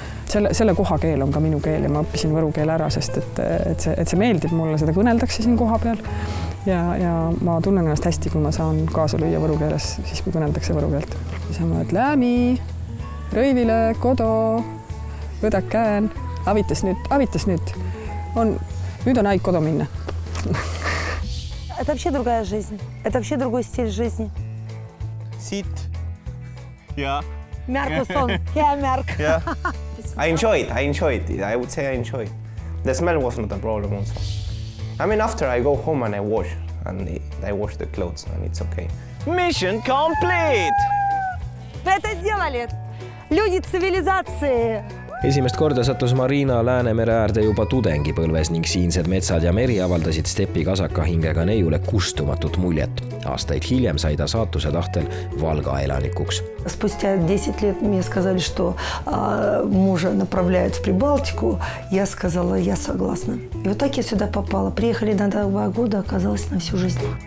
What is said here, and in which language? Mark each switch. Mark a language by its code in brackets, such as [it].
[et] Selle koha keel on ka minu keel ja ma õppisin võru keele ära, sest et see meeldib mulle, seda kõneldakse siin koha peal. Ja ma tunnen ennast hästi, kui ma saan kaasa lüüa võru keeles, siis kui kõneldakse võru keelt. Siis on mõned Lämi, Rõivile, Kodo, Võdak Kään, avitas nüüd. Nüüd on aeg Kodo minna. [ru] Это вообще другая жизнь. Это вообще другой стиль жизни. [et] Siit. Ja. Märkuson, hea märk. [en] Yeah. I enjoy it. I would say I enjoy it. The smell was not a problem also. I mean, after I go home and I wash the clothes and it's okay. Mission complete! [ru] Это сделали. Люди цивилизации. [et] Esimest korda sattus Marina Läänemere äärde juba tudengipõlves ning siinsed metsad ja meri avaldasid stepi kasaka hingega neiule kustumatut muljet. Aastaid hiljem sai ta saatuse tahtel Valga elanikuks. [ru] Спустя 10 лет мне сказали, что мужа направляют в Прибалтику. Я сказала, я согласна. И вот так я сюда попала. Приехали на 2 года, оказалось на всю жизнь.